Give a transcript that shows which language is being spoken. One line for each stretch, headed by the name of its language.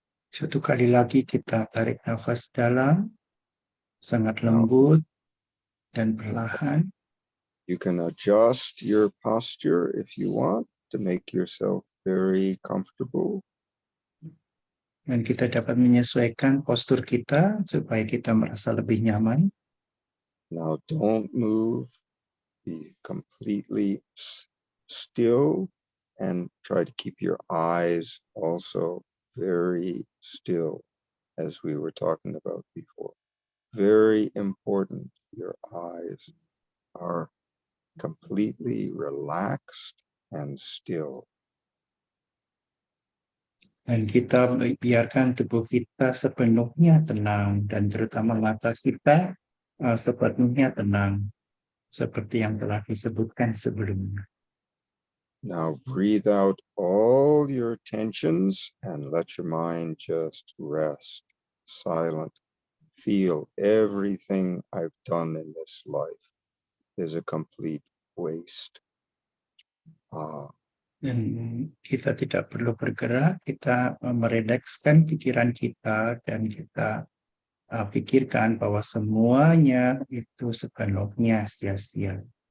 Indonesian: Satu kali lagi kita tarik nafas dalam, sangat lembut dan perlahan.
English: You can adjust your posture if you want to make yourself very comfortable.
Indonesian: Dan kita dapat menyesuaikan postur kita supaya kita merasa lebih nyaman.
English: Now don't move, be completely still, and try to keep your eyes also very still, as we were talking about before. Very important, your eyes are completely relaxed and still.
Indonesian: Dan kita biarkan tubuh kita sepenuhnya tenang, dan terutama mata kita sepenuhnya tenang, seperti yang telah disebutkan sebelumnya.
English: Now breathe out all your tensions and let your mind just rest, silent. Feel everything I've done in this life is a complete waste.
Indonesian: Dan kita tidak perlu bergerak, kita merelakskan pikiran kita, dan kita pikirkan bahwa semuanya itu sepenuhnya sia-sia.